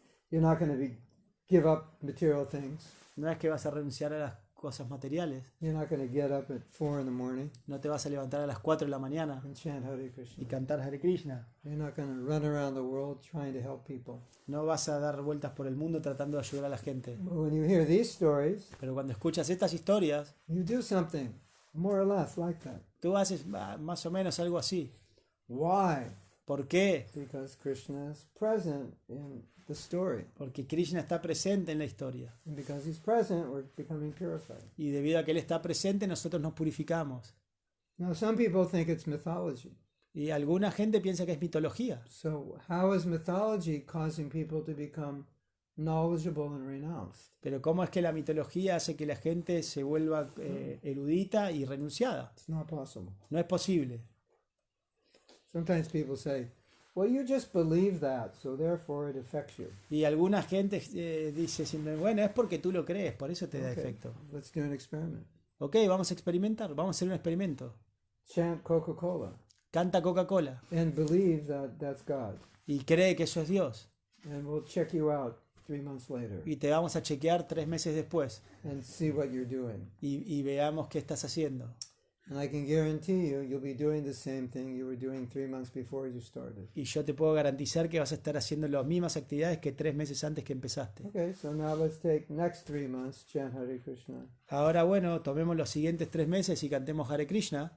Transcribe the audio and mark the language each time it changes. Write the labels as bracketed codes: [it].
[en] You're not going to give up material things. [es] No es que vas a renunciar a las cosas materiales, [en] You're not going to get up at 4 in the morning [es] no te vas a levantar a las 4 de la mañana [en] and chant Hare [es] y [en] Krishna. [es] cantar Hare Krishna. [en] You're not going to run around the world trying to help people. [es] No vas a dar vueltas por el mundo tratando de ayudar a la gente. [en] But when you hear these stories, [es] Pero cuando escuchas estas historias, [en] you do something more or less like that. [es] tú haces más o menos algo así. [en] Why? [es] ¿Por qué? [en] Because Krishna is present in the story. [es] Porque Krishna está presente en la historia. [en] And because he's present, we're becoming purified. [es] Y debido a que Él está presente, nosotros nos purificamos. [en] Now, some people think it's mythology. [es] Y alguna gente piensa que es mitología. [en] So, how is mythology causing people to become knowledgeable and renounced? [es] Pero ¿cómo es que la mitología hace que la gente se vuelva erudita y renunciada? [en] It's not possible. [es] No es posible. [en] Sometimes people say, well, you just believe that, so therefore it affects you. [es] Y alguna gente dice siempre, bueno, es porque tú lo crees, por eso te da [en] Okay, [es] efecto. [en] let's do an experiment. [es] Ok, vamos a experimentar, vamos a hacer un experimento. [en] Chant Coca-Cola [es] Canta Coca-Cola [en] and believe that that's God. [es] y cree que eso es Dios. [en] And we'll check you out 3 months later [es] Y te vamos a chequear 3 meses después [en] and see what you're doing. [es] y veamos qué estás haciendo. [en] And I can guarantee you, you'll be doing the same thing you were doing 3 months before you started. [es] Y yo te puedo garantizar que vas a estar haciendo las mismas actividades que 3 meses antes que empezaste. [en] Okay, so now let's take next 3 months, chant Hare Krishna, [es] Ahora, bueno, tomemos los siguientes 3 meses y cantemos Hare Krishna